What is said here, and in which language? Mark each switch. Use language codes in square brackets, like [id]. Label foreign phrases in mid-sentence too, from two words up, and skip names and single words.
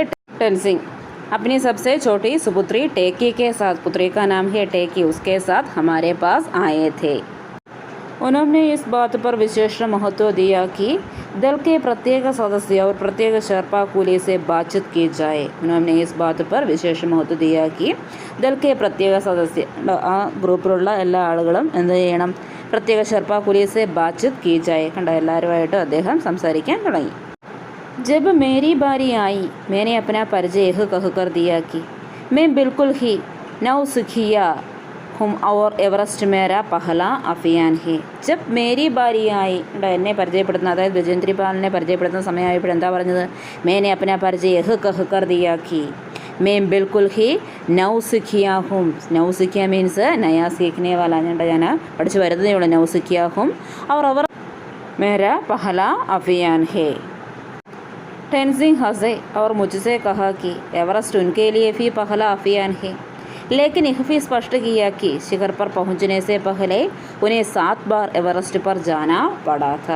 [hi] टेनसिंग अपनी सबसे छोटी सुपुत्री टेकी के साथ, पुत्री का नाम है टेकी, उसके साथ हमारे पास आए थे. उन्होंने इस बात पर विशेष महत्व दिया कि दल के प्रत्येक सदस्य और प्रत्येक शेर्पा कूली से बातचीत की जाए. उन्होंने इस बात पर विशेष महत्व दिया कि दल के प्रत्येक सदस्य, [ml] ആ ഗ്രൂപ്പിലുള്ള എല്ലാ ആളുകളും എന്ത് ചെയ്യണം? [hi] प्रत्येक शेर्पा कूली से बातचीत की जाए. [ml] കണ്ട എല്ലാവരുമായിട്ട് അദ്ദേഹം സംസാരിക്കാൻ തുടങ്ങി. [hi] जब मेरी बारी आई मैंने अपना परिचय यह कहकर दिया कि मैं बिल्कुल ही नौसिखिया हूँ और एवरेस्ट मेरा पहला अभियान है. जब मेरी बारी आई, [ml] എന്നെ പരിചയപ്പെടുത്തുന്ന, അതായത് വിജേന്ദ്രി പാലിനെ പരിചയപ്പെടുത്തുന്ന സമയമായപ്പോൾ എന്താ പറഞ്ഞത്? [hi] मैंने अपना परिचय यह कहकर दिया कि मैं बिल्कुल ही नौसिखिया हूँ. नौसिखिया मीन्स नया सीखने वाला. [ml] ഞാൻ പഠിച്ചു വരുന്നതേ ഉള്ളൂ. [hi] नौसिखिया हूँ. और मेरा पहला अभियान है. टेंजिंग हंसे और मुझसे कहा कि एवरेस्ट उनके लिए भी पहला अभियान है, लेकिन यह भी स्पष्ट किया कि शिखर पर पहुंचने से पहले उन्हें 7 बार एवरेस्ट पर जाना पड़ा था.